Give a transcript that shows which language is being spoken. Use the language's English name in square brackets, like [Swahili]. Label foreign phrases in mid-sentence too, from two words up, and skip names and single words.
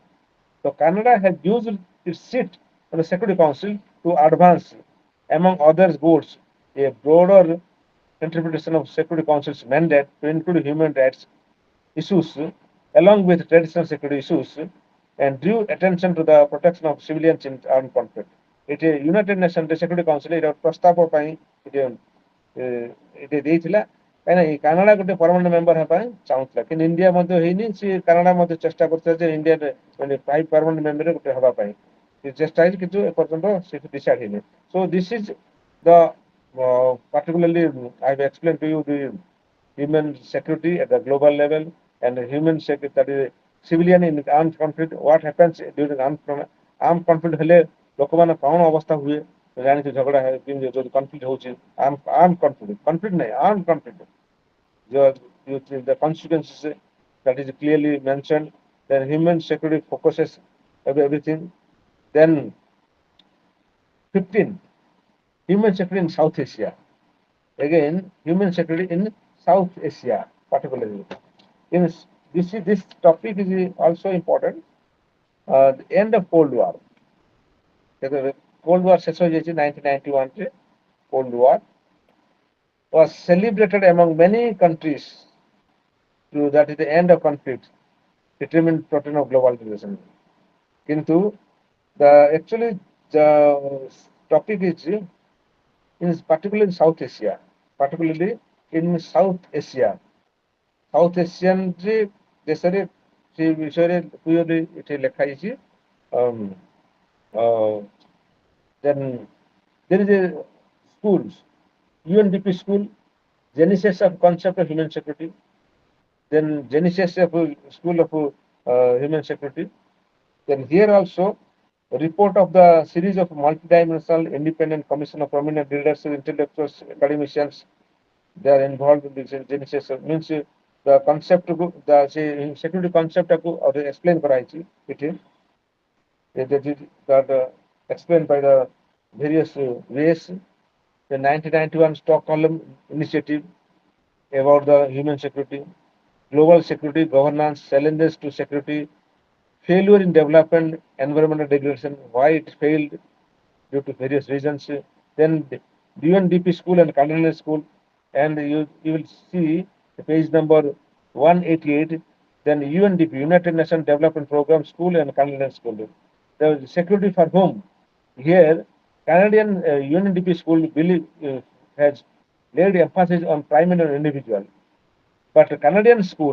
[English] So Canada has used its seat on the Security Council to advance, among other goals, a broader interpretation of Security Council's mandate to include human rights issues along with traditional security issues and drew attention to the protection of civilians in armed conflict. [Odia] It United Nations Security Council ଏଇଟା ପ୍ରସ୍ତାବ ପାଇଁ ଏଠି ଦେଇଥିଲା କାହିଁକିନା ଏଇ କାନାଡା ଗୋଟେ [English] permanent member [Odia] ହେବା ପାଇଁ ଚାହୁଁଥିଲା କିନ୍ତୁ ଇଣ୍ଡିଆ ମଧ୍ୟ ହେଇନି ସେ କାନାଡା ମଧ୍ୟ ଚେଷ୍ଟା କରୁଥିଲା ଯେ ଇଣ୍ଡିଆ ମାନେ 5 [English] permanent member [Odia] ଗୋଟେ ହେବା ପାଇଁ ଚେଷ୍ଟା ହେଇଛି କିନ୍ତୁ ଏପର୍ଯ୍ୟନ୍ତ ସେଠି ଡିସାଇଡ୍ ହେଇନି [English] so this is the particularly I have explained to you the human security at the global level and human security that is civilian in armed conflict what happens during armed conflict [Odia] ହେଲେ ଲୋକମାନେ କଣ ଅବସ୍ଥା ହୁଏ ଜାଣିଛୁ ଝଗଡା ଯଦି [English] conflict ହଉଛି armed conflict ନାହିଁ armed conflict the consequences that is clearly mentioned then human security focuses everything then 15 human security in South Asia again human security in South Asia particularly in this topic is also important the end of Cold War Cold War [Odia] ଶେଷ ହୋଇଯାଇଛି 1991 ରେ [English] Cold War was celebrated among many countries to that is the end of conflict determined pattern of global relation kintu the actually the topic is particularly in South Asia particularly in South Asia South Asian [Odia] ରେ ଦେଶରେ ସେ ବିଷୟରେ କ୍ଲିୟରଲି ଏଠି ଲେଖା ହେଇଛି [English] then there is a schools UNDP school genesis of concept of human security then genesis of school of human security then here also a report of the series of multidimensional independent commission of prominent leaders intellectuals academicians they are involved in this genesis means the concept the security concept explain [Odia] କରାଯାଇଛି ଏଠି [English] that explained by the various ways the 1991 Stockholm initiative about the human security global security governance challenges to security failure in development environmental degradation why it failed due to various reasons then the UNDP school and Canadian school and you will see the page number 188 then UNDP United Nations Development Program school and Canadian school the security for whom here Canadian UNDP school believe has laid emphasis on primary and individual but Canadian school